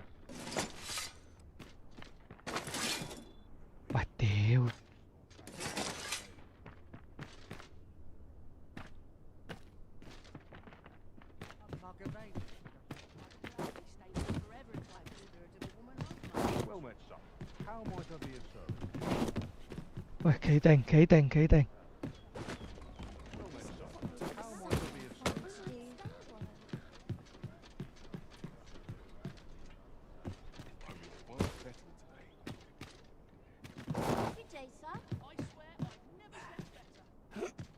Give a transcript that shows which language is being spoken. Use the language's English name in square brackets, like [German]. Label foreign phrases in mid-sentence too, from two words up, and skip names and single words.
[Cantonese] 喂屌！ [English] Well met, son. How might I be of service? [Cantonese] 喂，企定，企定，企定。 [English] Well met, son. How might I be of service? I will quite settled today. Good day, sir. I swear I've never slept better.